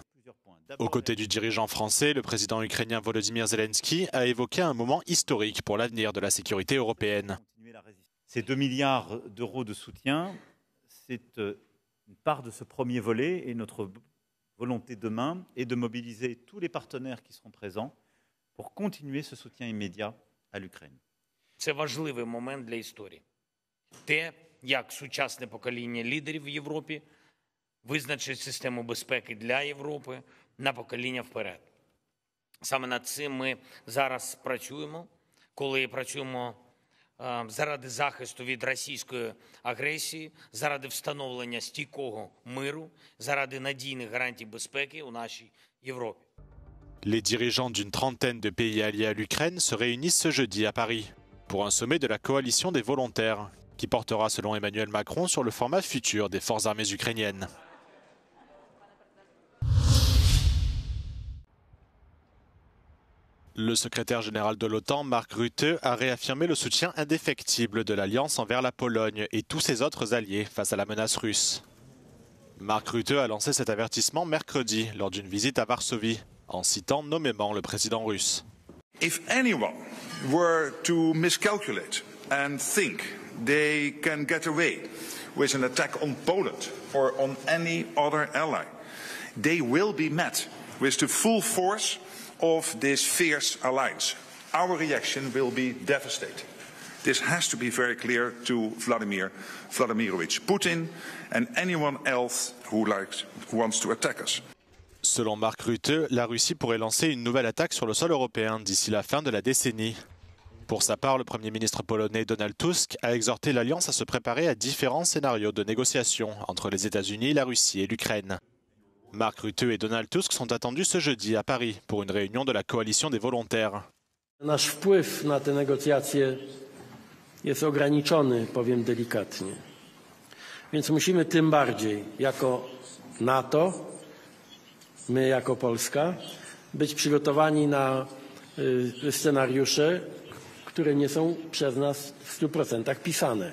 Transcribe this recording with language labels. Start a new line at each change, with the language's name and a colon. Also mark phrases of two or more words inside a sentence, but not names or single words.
French: Aux côtés du dirigeant français, le président ukrainien Volodymyr Zelensky a évoqué un moment historique pour l'avenir de la sécurité européenne. Ces 2 milliards d'euros de soutien, c'est une part de ce premier volet et notre volonté demain est de mobiliser tous les partenaires qui seront présents pour continuer ce soutien immédiat à l'Ukraine.
Ukrainian: Це важливий момент для історії. Те, як сучасне покоління лідерів в Європі визначить систему безпеки для Європи на покоління вперед. Саме над цим ми зараз працюємо, коли працюємо заради захисту від російської агресії, заради встановлення стійкого миру, заради надійних гарантій безпеки у нашій Європі.
French: Les dirigeants d'une trentaine de pays alliés à l'Ukraine se réunissent ce jeudi à Paris pour un sommet de la coalition des volontaires qui portera selon Emmanuel Macron sur le format futur des forces armées ukrainiennes. Le secrétaire général de l'OTAN, Mark Rutte, a réaffirmé le soutien indéfectible de l'Alliance envers la Pologne et tous ses autres alliés face à la menace russe. Mark Rutte a lancé cet avertissement mercredi lors d'une visite à Varsovie, en citant nommément le président russe.
English: If anyone were to miscalculate and think they can get away with an attack on Poland or on any other ally, they will be met with the full force of this fierce alliance. Our reaction will be devastating. This has to be very clear to Vladimir Vladimirovich Putin and anyone else who wants to attack us.
French: Selon Mark Rutte, la Russie pourrait lancer une nouvelle attaque sur le sol européen d'ici la fin de la décennie. Pour sa part, le Premier ministre polonais Donald Tusk a exhorté l'Alliance à se préparer à différents scénarios de négociation entre les États-Unis, la Russie et l'Ukraine. Mark Rutte et Donald Tusk sont attendus ce jeudi à Paris pour une réunion de la coalition des volontaires.
Polish: Nasz wpływ na te negocjacje jest ograniczony, powiem delikatnie. Więc musimy tym bardziej jako NATO, my jako Polska, być przygotowani na scenariusze, które nie są przez nas w 100% pisane.